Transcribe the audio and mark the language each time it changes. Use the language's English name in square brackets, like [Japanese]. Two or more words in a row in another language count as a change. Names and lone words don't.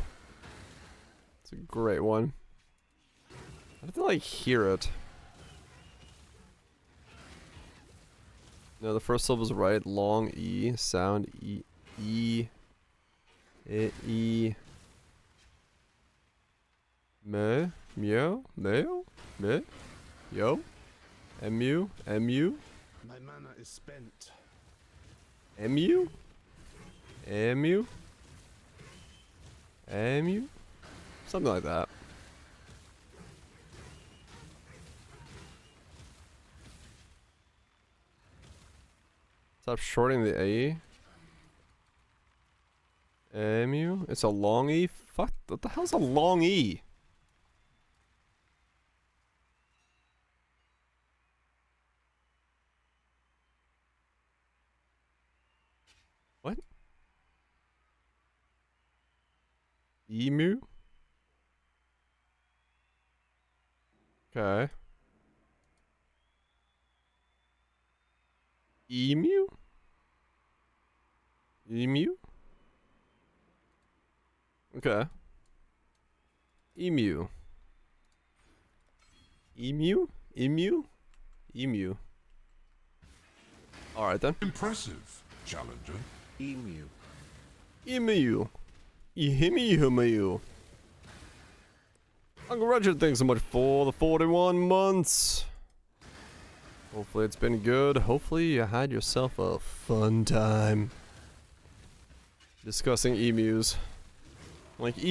[English] It's a great one. I have to like hear it. No, the first syllable is right. Long E, sound E, E, E, me, meow, meow, me, yo, mu, mu. My mana is spent. Emu? Emu? Emu? Something like that. Stop shorting the A. Emu? It's a long E? Fuck, what the hell's a long E? What? Emu? Okay. Emu? Emu? Okay. Emu. Emu? Emu? Emu. Alright then. Impressive, challenger. Emu. Emu. Emu. Congratulations, thanks so much for the 41 months. Hopefully it's been good. Hopefully you had yourself a fun time discussing emus.